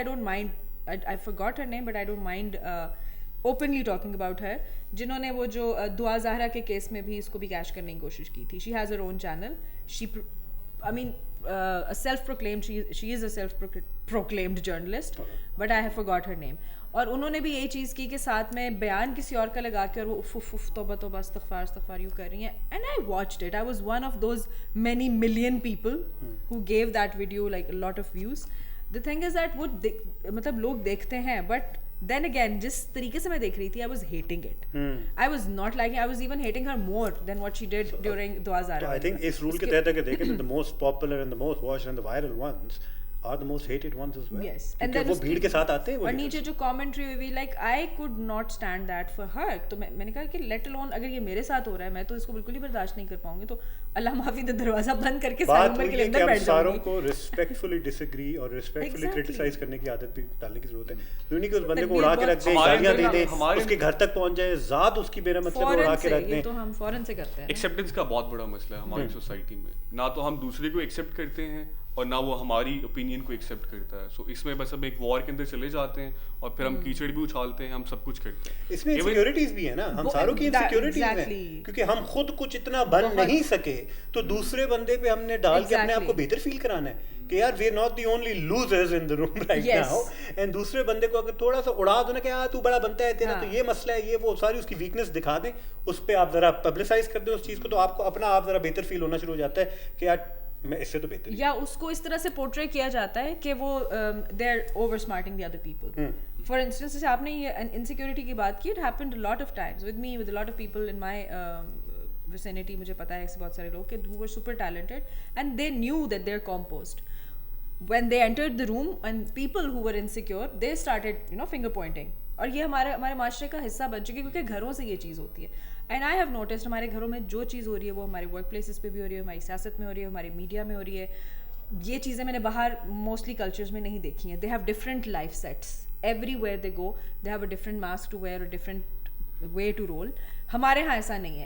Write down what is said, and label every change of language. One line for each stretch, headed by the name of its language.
English: I don't mind, I forgot her name but I don't mind openly talking about her,
Urdu: جنہوں نے وہ جو دعا زہرا کے کیس میں بھی اس کو بھی کیش کرنے کی کوشش کی تھی.
English: She has her own channel, she I mean self-proclaimed, she is a self-proclaimed journalist, but I have forgot her name.
Urdu: اور انہوں نے بھی یہی چیز کی کہ ساتھ میں بیان کسی اور کا لگا کے اور وہ اف توبہ توبہ استغفار استغفار یوں کر رہی ہیں.
English: And I watched it. I was one of those many million people who gave that video like a lot of views. The thing is that
Urdu: وہ مطلب لوگ دیکھتے ہیں,
English: but then again
Urdu: جس طریقے سے میں دیکھ رہی تھی
English: I was hating it. I was not liking, I was even hating her more than what she did during Dua Zahra. I think
Urdu: اس role کے تحت اگر دیکھیں
English: the most popular and the most watched and the viral ones are the most hated ones as well. Yes. And then
Urdu: وہ بھیڑ کے ساتھ آتے ہیں. اور نیچے جو کامنٹری ہوئی
English: like I could not stand that for her.
Urdu: تو میں نے کہا کہ
English: let alone
Urdu: اگر یہ میرے ساتھ ہو رہا ہے میں تو اس کو بالکل ہی برداشت نہیں کر پاؤں گی, تو اللہ معافی دے دروازہ بند کر کے ساری عمر کے لیے اندر بیٹھ جاؤں گی. ساروں کو ریسپیکٹفلی ڈس ایگری اور ریسپیکٹفلی کرٹیسائز کرنے کی عادت بھی ڈالنے کی ضرورت ہے. نہیں کہ اس بندے کو اڑا کے رکھ دیں, گالیاں دے دیں, اس کے گھر تک پہنچ جائے, ذات اس کی بے مطلب اڑا کے رکھ دیں. تو ہم فوراً سے کرتے ہیں. ایکسیپٹنس کا بہت بڑا مسئلہ ہے ہماری سوسائٹی میں, نہ تو ہم دوسرے کو ایکسیپٹ کرتے ہیں اور نہ وہ ہماری اوپینین کو ایکسیپٹ کرتا ہے. سو اس میں بس ہم ایک وار کے اندر چلے جاتے ہیں اور پھر ہم کیچڑ بھی اچھالتے ہیں, ہم سب کچھ کرتے ہیں. اس میں انسیکیورٹیز بھی ہیں نا, ہم ساروں کی انسیکیورٹیز ہیں, کیونکہ ہم خود کچھ اتنا بن نہیں سکے تو دوسرے بندے پہ ہم نے ڈال کے اپنے آپ کو بہتر فیل کرانا ہے کہ یار
English: We are not the only losers in the room right now.
Urdu: And دوسرے بندے کو اگر تھوڑا سا اڑا دو نا کہ تو بڑا بنتا ہے, تیرا تو یہ مسئلہ ہے, یہ وہ ساری اس کی ویکنس دکھا دیں, اس پہ آپ ذرا پبلسائز کر دیں اس چیز کو, تو آپ کو اپنا آپ ذرا بہتر فیل ہونا شروع ہو جاتا ہے کہ یار میں اس سے تو بہتر. یا اس کو اس طرح سے پورٹری کیا جاتا ہے کہ وہ
English: They are over smarting the other people. For instance
Urdu: جیسے آپ نے یہ انسیکیورٹی کی بات کی,
English: It happened a lot of times with me, with a lot of people in my vicinity.
Urdu: مجھے پتا ہے ایسے بہت سارے لوگ کہ
English: who were super talented and they knew that they're composed. When they entered the room and people who were insecure, they started finger pointing.
Urdu: اور یہ ہمارے معاشرے کا حصہ بن چکی ہے کیونکہ گھروں سے یہ چیز ہوتی ہے.
English: and I have noticed
Urdu: ہمارے گھروں میں جو چیز ہو رہی ہے وہ ہمارے ورک پلیسز پہ بھی ہو رہی ہے, ہماری سیاست میں ہو رہی ہے, ہماری میڈیا میں ہو رہی ہے. یہ چیزیں میں نے باہر موسٹلی کلچرز میں نہیں دیکھی ہیں.
English: They have different life sets, everywhere they go they have a different mask to wear, a different way to rule.
Urdu: ہمارے یہاں ایسا نہیں ہے.